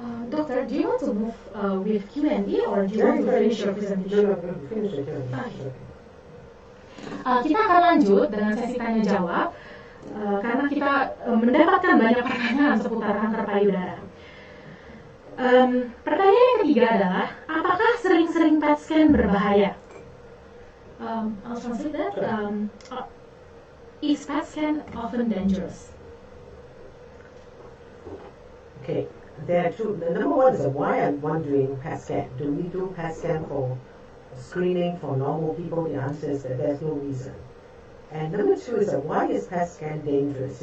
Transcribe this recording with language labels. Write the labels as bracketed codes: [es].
[en] Doctor, do you want to move with Q&A or do you want to finish your presentation? No, finish it. [id] Kita akan lanjut dengan sesi tanya jawab karena kita mendapatkan banyak pertanyaan seputar kanker payudara. Pertanyaan yang ketiga adalah, apakah sering-sering PET scan berbahaya? [en] I'll translate that. Is PET scan often dangerous? Okay, there are two. The number one is why I'm wondering PET scan. Do we do PET scan for screening for normal people? The answer is that there's no reason. And number two is why is PET scan dangerous?